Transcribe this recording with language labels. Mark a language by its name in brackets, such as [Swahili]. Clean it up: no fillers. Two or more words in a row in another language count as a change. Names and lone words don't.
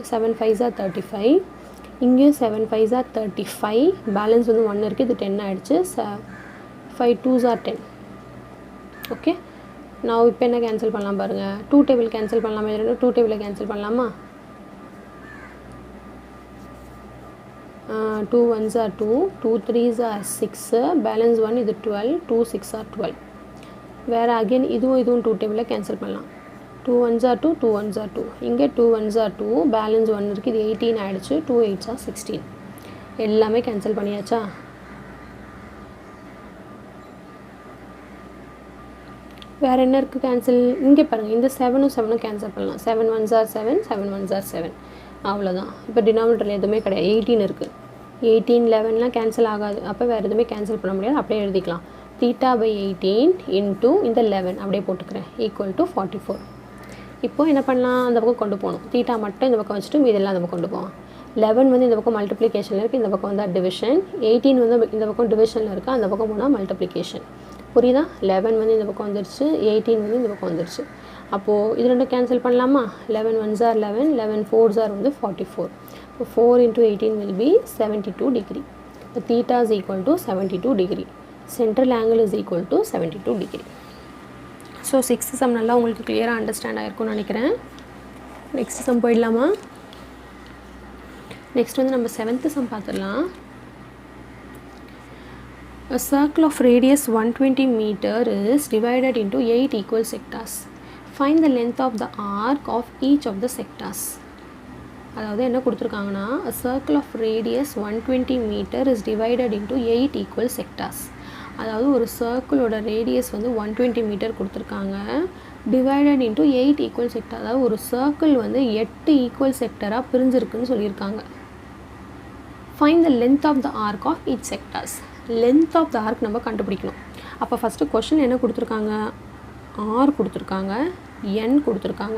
[English] 7 5s are 35, [Tamil] இங்கேயும் [English] 7 5s are 35, [Tamil] பேலன்ஸ் வந்து 1 இருக்குது, இது 10 ஆகிடுச்சு. [English] 5 2s are 10. [Tamil] ஓகே, நான் இப்போ என்ன கேன்சல் பண்ணலாம் பாருங்கள், 2 [English] table cancel [Tamil] பண்ணலாமா, இது 2 டேபிளை கேன்சல் பண்ணலாமா, [English] 2 1s are 2, 2 3s are 6, [Tamil] பேலன்ஸ் 1 இது 12, 2 6 are 12. வேறு அகெயின் இதுவும் 2 டேபிளில் கேன்சல் பண்ணலாம். [English] 2 1s are 2, 2 1s are 2, [Tamil] இங்கே [English] 2 1s are 2, [Tamil] பேலன்ஸ் 1 இருக்குது, இது 18 ஆகிடுச்சு, [English] 2 8s are 16. [Tamil] எல்லாமே கேன்சல் பண்ணியாச்சா. வேறு என்ன இருக்குது கேன்சல், இங்கே பாருங்கள், இந்த 7ம் 7ம் கேன்சல் பண்ணலாம். [English] 7 1s are 7, 7 1s are 7, [Tamil] அவ்வளோதான். இப்போ டினாமினேட்டரில் எதுவுமே கிடையாது, 18 இருக்குது. 18 11லாம் கேன்சல் ஆகாது, அப்போ வேறு எதுவுமே கேன்சல் பண்ண முடியாது, அப்படியே எழுதிக்கலாம். தீட்டா பை 18 இன்ட்டு இந்த 11 அப்படியே போட்டுக்கிறேன், [English] equal to 44. [Tamil] இப்போது என்ன பண்ணலாம், அந்த பக்கம் கொண்டு போகணும். தீட்டா மட்டும் இந்த பக்கம் வச்சுட்டு மீதெல்லாம் அந்த பக்கம் கொண்டு போவோம். 11 வந்து இந்த பக்கம் மல்டிப்ளிகேஷனில் இருக்குது, இந்த பக்கம் வந்து டிவிஷன். 18 வந்து இந்த பக்கம் டிவிஷனில் இருக்குது, அந்த பக்கம் போனால் மல்டிப்ளிகேஷன். புரியுதா. 11 வந்து இந்த பக்கம் வந்துருச்சு, 18 வந்து இந்த பக்கம் வந்துருச்சு. அப்போது இது ரெண்டும் கேன்சல் பண்ணலாமா. [English] 11 1s are 11, 11 4s are [Tamil] வந்து 44. [English] இப்போ 4 into 18 will be 72 degree. இப்போ theta is equal to 72 degree. Central angle is equal to 72 degree. [Tamil] ஸோ 6th சம் நல்லா உங்களுக்கு கிளியராக அண்டர்ஸ்டாண்ட் ஆகிருக்கும்னு நினைக்கிறேன். [English] next sum [Tamil] போயிடலாமா. நெக்ஸ்ட் வந்து நம்ம 7th சம் பார்த்துடலாம். [English] A circle of radius 120 meter is divided into 8 equal sectors. Find the length of the arc of each of the sectors. [Tamil] அதாவது என்ன கொடுத்துருக்காங்கன்னா, [English] a circle of radius 120 meter is divided into 8 equal sectors. [Tamil] அதாவது ஒரு சர்க்கிளோட ரேடியஸ் வந்து 120 மீட்டர் கொடுத்துருக்காங்க, [English] divided into 8 equal sector. [Tamil] அதாவது ஒரு சர்க்கிள் வந்து 8 ஈக்குவல் செக்டராக பிரிஞ்சிருக்குன்னு சொல்லியிருக்காங்க. [English] Find the length of the arc of each sectors. length of the arc [Tamil] நம்ம கண்டுபிடிக்கணும். அப்போ [English] first question [Tamil] என்ன கொடுத்துருக்காங்க, ஆர் கொடுத்துருக்காங்க, என் கொடுத்துருக்காங்க.